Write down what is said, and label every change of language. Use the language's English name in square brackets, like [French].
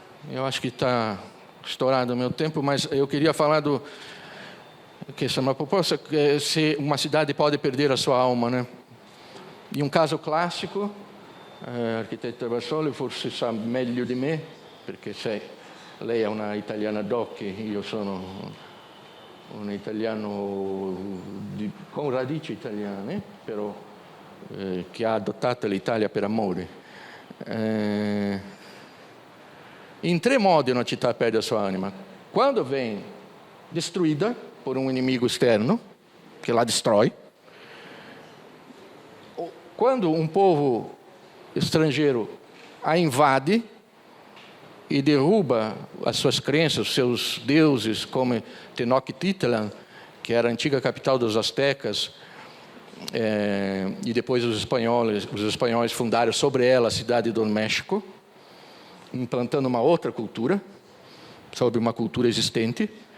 [Portuguese] Eu acho que está estourado o meu tempo, mas eu queria falar que essa é uma proposta, que se uma cidade pode perder a sua alma, né? E um caso clássico, [Italian] arquitetta Bassoli forse sa meglio di me, perché lei è una italiana doc, io sono un italiano con radici italiane, però che ha adottato l'Italia per amore. In 3 modi una città perde la sua anima. [Portuguese] Quando [Italian] viene destruita [Portuguese] por un inimigo esterno, che la destrói, quando un povo estrangeiro a invade e derruba as suas crenças, os seus deuses, como Tenochtitlan, que era a antiga capital dos astecas, e depois os espanhóis fundaram sobre ela a cidade do México, implantando uma outra cultura, sobre uma cultura existente.